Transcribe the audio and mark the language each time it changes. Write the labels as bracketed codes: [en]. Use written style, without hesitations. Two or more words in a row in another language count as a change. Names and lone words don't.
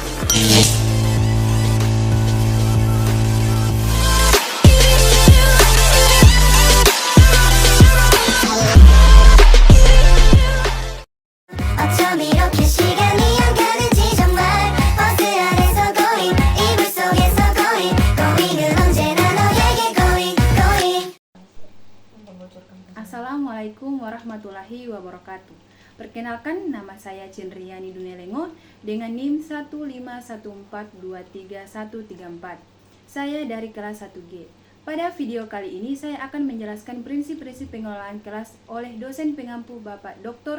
[ko] 어쩜 이렇게 시간이 안 가는지 정말 버스 안에서 going 이불 속에서 going going은 언제나 너에게 going. [ar] السلام عليكم ورحمة الله وبركاته. [id] Perkenalkan, nama saya Cindriani Dunelengo dengan NIM 151423134. Saya dari kelas 1G. Pada video kali ini saya akan menjelaskan prinsip-prinsip pengelolaan kelas oleh dosen pengampu Bapak Dr.